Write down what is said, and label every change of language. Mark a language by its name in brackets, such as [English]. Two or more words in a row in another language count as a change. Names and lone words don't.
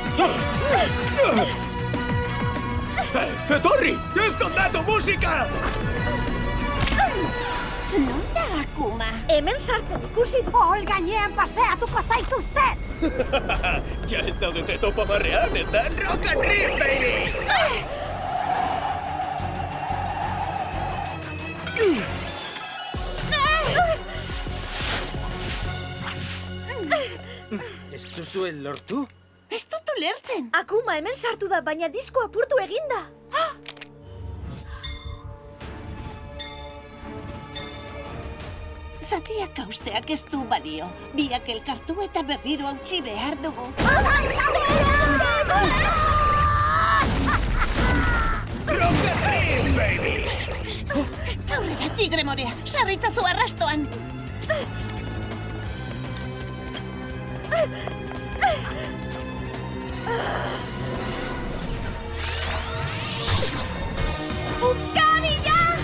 [Basque] Etorri! Ez ondatu musika! Non da Akuma? hemen sartzen ikusi du. Hol gainean paseatuko zaituztet! Ja ez zaudete topamarrean, ez da? [English] Rock and roll, baby! [Basque] Ez duzuen lortu? Ez dut ulertzen. Akuma hemen sartu da, baina disko apurtu eginda. Zatiak hausteak ez du balio. Biak elkartu eta berriro hautsi behar dugu. [English] Rock and roll, baby! [Basque] Aurrera, tigre morea, sarritzazu arrastoan. Ukabila!